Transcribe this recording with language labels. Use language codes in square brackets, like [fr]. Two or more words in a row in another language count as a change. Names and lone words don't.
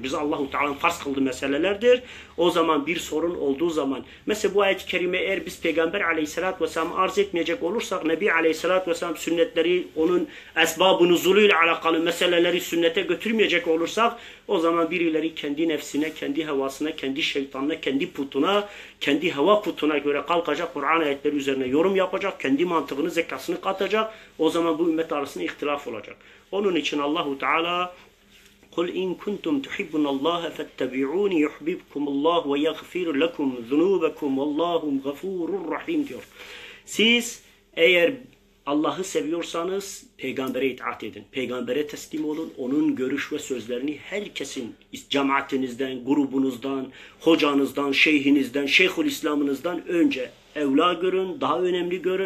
[tr] Bize Allahu Teala'nın farz kıldığı meselelerdir. O zaman bir sorun olduğu zaman, mesela bu ayet-i kerime eğer biz Peygamber Aleyhisselatü Vesselam arz etmeyecek olursak, Nebi Aleyhisselatü Vesselam sünnetleri, onun esbab-ı nuzuluyla alakalı meseleleri sünnete götürmeyecek olursak, o zaman birileri kendi nefsine, kendi hevasına, kendi şeytanına, kendi putuna, kendi heva putuna göre kalkacak, Kur'an ayetleri üzerine yorum yapacak, kendi mantığını, zekasını katacak. O zaman bu ümmet arasında ihtilaf olacak. Onun için Allahu Teala [ar] قُلْ اِنْ كُنْتُمْ تُحِبُّنَ اللّٰهَ فَاتَّبِعُونِ يُحْبِبْكُمُ اللّٰهُ وَيَغْفِرُ لَكُمْ ذُنُوبَكُمْ وَاللّٰهُ غَفُورٌ رَحِيمٌ [tr] diyor. Siz eğer Allah'ı seviyorsanız peygambere itaat edin. Peygambere teslim olun. Onun görüş ve sözlerini herkesin, cemaatinizden, grubunuzdan, hocanızdan, şeyhinizden, şeyhülislamınızdan önce evla görün, daha önemli görün.